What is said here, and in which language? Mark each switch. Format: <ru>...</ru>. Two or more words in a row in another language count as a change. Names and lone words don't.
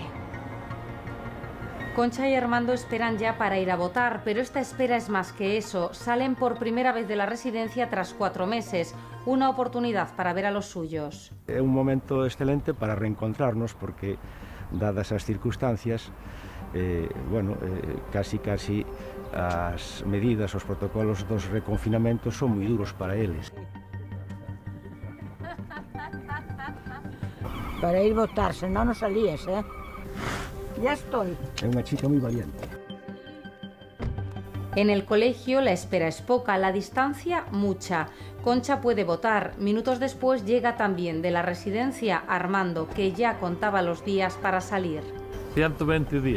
<es>Concha y Armando esperan ya para ir a votar, pero esta espera es más que eso. Salen por primera vez de la residencia tras 4 meses, una oportunidad para ver a los suyos. Es un momento excelente para reencontrarnos porque,</es> <gl>dadas as circunstancias, casi as medidas, os protocolos dos reconfinamentos son moi duros para eles. Para ir votar, senón non salías,</gl> <es>Ya estoy. Es una chica muy valiente. En el colegio la espera es poca, la distancia mucha. Concha puede votar. Minutos después llega también de la residencia Armando, que ya contaba los días para salir. 120 días.</es>